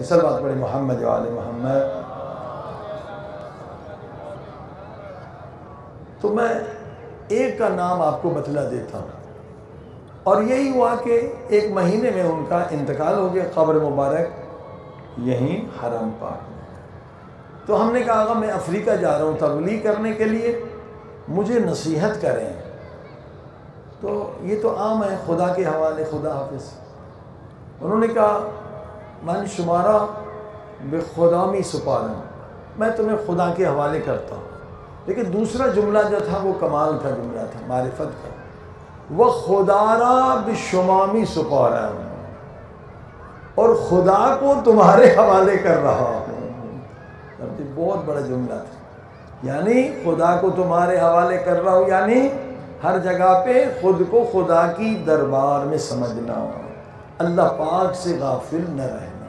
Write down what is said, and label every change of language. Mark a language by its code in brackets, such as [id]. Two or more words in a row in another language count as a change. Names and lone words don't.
[ur] صلوات پڑھیں محمد وآل محمد۔ تو میں ایک کا نام آپ کو بتلا دیتا ہوں، اور یہی ہوا کہ 1 مہینے میں ان کا انتقال ہو گیا، قبر مبارک یہیں حرم پاک میں۔ تو ہم نے کہا آقا میں افریقہ جا رہا ہوں تبلیغ کرنے کے لیے، مجھے نصیحت کریں۔ تو یہ تو عام ہے، خدا کے حوالے، خدا حافظ۔ [fa] انہوں نے کہا من شمارا بے خدا می سپارم، [ur] میں تمہیں خدا کے حوالے کرتا ہوں۔ لیکن دوسرا جملہ جو تھا وہ کمال کا جملہ تھا، معرفت کا، وہ [fa] خدارا بشمامی سپارم، [ur] اور خدا کو تمہارے حوالے کر رہا ہوں۔ بہت بڑا جملہ تھا، یعنی خدا کو تمہارے حوالے کر رہا ہوں، یعنی ہر جگہ پہ خود کو خدا کی دربار میں سمجھنا، اللہ پاک سے غافل نہ رہنا۔